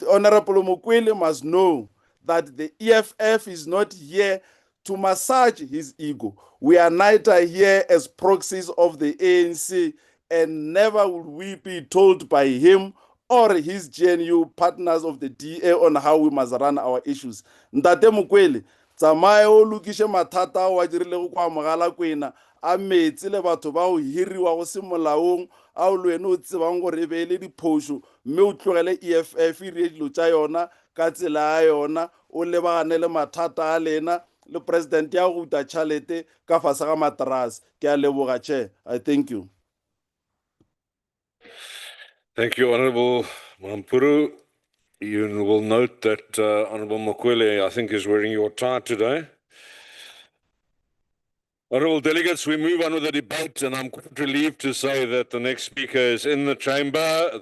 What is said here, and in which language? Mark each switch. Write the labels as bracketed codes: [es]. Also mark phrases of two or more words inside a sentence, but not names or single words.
[en] Honorable Mukwele must know that the EFF is not here to massage his ego. We are neither here as proxies of the ANC, and never will we be told by him or his GNU partners of the DA on how we must run our issues. [nso] Ntate Mukwele, tsamaya o lokishe mathata a o a dirilego kwa mogala kwena a metsi le batho ba o hiriwa go se molaong a o le wena o tsebang gore e beele diphoso mme o tlogele EFF e rie dilo tša yona ka tsela ya yona o lebagane le mathata a lena le president ya go uta tšhalete ka fase ga materase. Ke a leboga, [en] Chair. I thank you. Thank you, Honorable Mampuru. You will note that Honorable Mukwele, I think, is wearing your tie today. Honorable delegates, we move on with the debate, and I'm quite relieved to say that the next speaker is in the chamber.